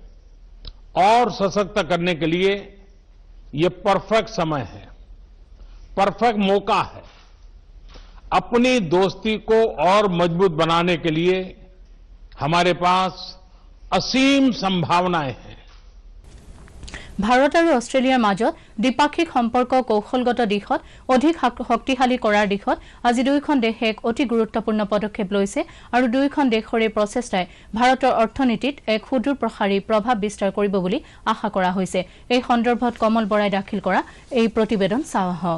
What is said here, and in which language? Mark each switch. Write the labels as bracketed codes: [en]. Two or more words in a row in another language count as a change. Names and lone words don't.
[hi] और सशक्त करने के लिए ये परफेक्ट समय है परफेक्ट मौका है अपनी दोस्ती को और मजबूत बनाने के लिए हमारे पास असीम संभावनाएं हैं [as] ভাৰত আৰু অষ্ট্ৰেলিয়াৰ মাজত দ্বিপাক্ষিক সম্পৰ্ক কৌশলগত দিশত অধিক শক্তিশালী কৰাৰ দিশত আজি দুইখন দেশে এক অতি গুৰুত্বপূৰ্ণ পদক্ষেপ লৈছে আৰু দুইখন দেশৰ প্ৰচেষ্টাই ভাৰতৰ অৰ্থনীতিত এক সুদূৰ প্ৰসাৰী প্ৰভাৱ বিস্তাৰ কৰিব বুলি আশা কৰা হৈছে এই সন্দৰ্ভত কমল বৰাই দাখিল কৰা এই প্ৰতিবেদন চাওয়া হওক